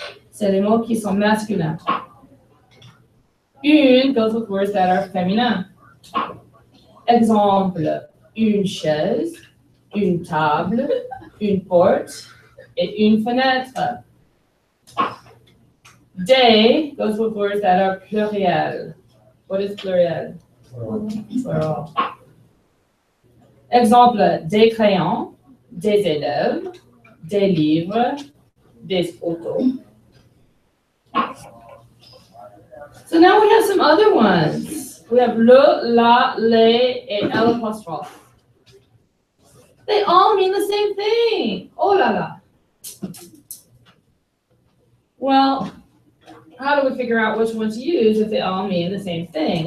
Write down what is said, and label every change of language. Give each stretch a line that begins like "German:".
French: C'est les mots qui sont masculins.
English: Une goes with words that are féminins.
French: Exemple, une chaise, une table, une porte, et une fenêtre.
English: Des goes with words that are pluriel. What is pluriel? Plural.
French: Exemple, des crayons, des élèves, des livres, des photos.
English: So now we have some other ones. We have le, la, les, et l'apostrophe. They all mean the same thing. Oh la la. Well, how do we figure out which one to use if they all mean the same thing?